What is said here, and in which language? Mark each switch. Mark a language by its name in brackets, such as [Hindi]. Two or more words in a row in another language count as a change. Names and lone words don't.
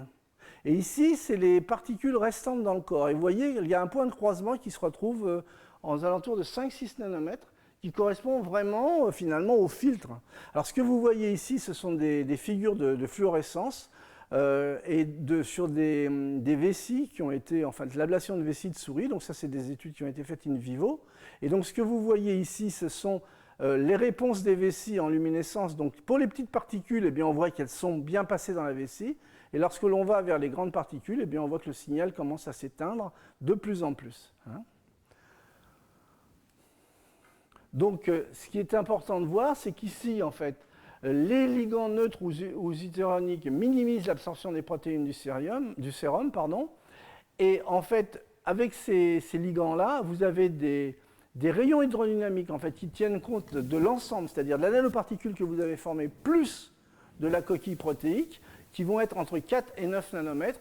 [French] Et ici, c'est les particules restantes dans le corps. Et vous voyez, il y a un point de croisement qui se retrouve aux alentours de 5-6 nanomètres, qui correspond vraiment finalement au filtre. Alors ce que vous voyez ici, ce sont des figures de fluorescence sur des vessies qui ont été, enfin de l'ablation de vessies de souris, donc ça c'est des études qui ont été faites [Latin] in vivo. [French] Et donc ce que vous voyez ici, ce sont les réponses des vessies en luminescence. Donc pour les petites particules, eh bien, on voit qu'elles sont bien passées dans la vessie. Et lorsque l'on va vers les grandes particules, eh bien, on voit que le signal commence à s'éteindre de plus en plus. Hein. Donc ce qui est important de voir, c'est qu'ici, en fait, les ligands neutres ou zutéroniques minimisent l'absorption des protéines du sérum, et en fait, avec ces ligands-là, vous avez des rayons hydrodynamiques en fait, qui tiennent compte de l'ensemble, c'est-à-dire de la nanoparticule que vous avez formée, plus de la coquille protéique, qui vont être entre 4 et 9 nanomètres.